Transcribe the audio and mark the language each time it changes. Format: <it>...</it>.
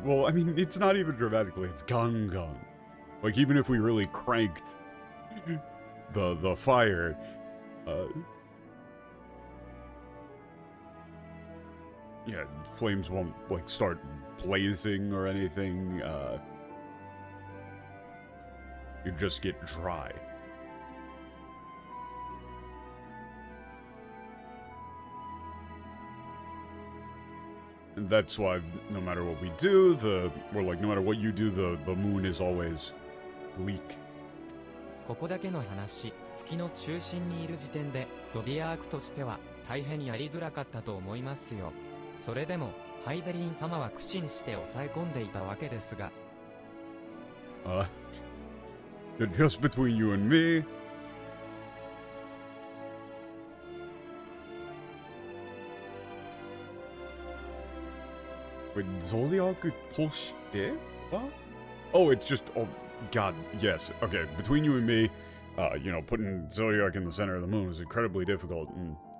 <en>Well, I mean, it's not even dramatically, it's gang. Even if we really cranked the fire, flames won't, start blazing or anything, you just get dry. And that's why no matter what we do, no matter what you do, the moon is always bleak.</en> <ja>ここだけの話、月の中心にいる時点で、ゾディアークとしては大変やりづらかったと思いますよ。それでも、ハイデリン様は苦心して抑え込んでいたわけですが。</ja> <en>Just between you and me, wait, Zodiac</en> <ja>toshite?</ja> <en>What? Oh, it's just, oh, god, yes. Okay, between you and me, putting Zodiac in the center of the moon is incredibly difficult, and...</en>